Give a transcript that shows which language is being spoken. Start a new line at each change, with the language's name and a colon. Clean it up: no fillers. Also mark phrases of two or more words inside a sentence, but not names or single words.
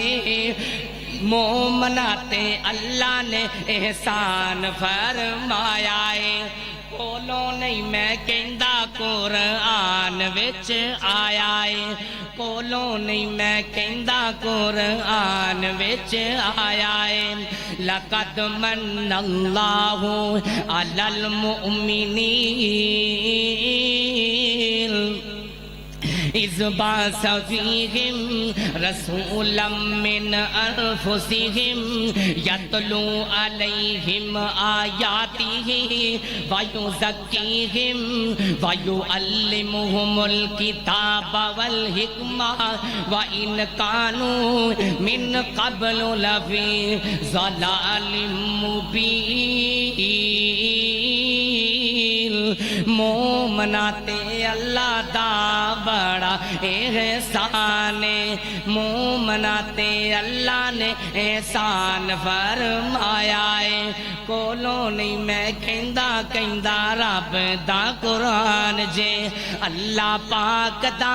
Punjabi: مومنا تے اللہ نے احسان فرمایا ہے کولوں نہیں میں کہندا قرآن وچ آیا ہے کولوں نہیں میں کہندا قرآن وچ آیا ہے
Arabic: لقد من اللہ علی المؤمنین اذ بعث فیہم رسولا من انفسہم یتلو علیہم آیاتہ ویزکیہم ویعلمہم الکتاب والحکمہ وإن کانوا من قبل لفی ضلال
Punjabi: مبین مومنا تے اللہ دا بڑا احسان مومنا تے اللہ نے احسان فرمایا ہے کولوں نہیں میں کہندا کہندا رب دا قرآن جے اللہ پاک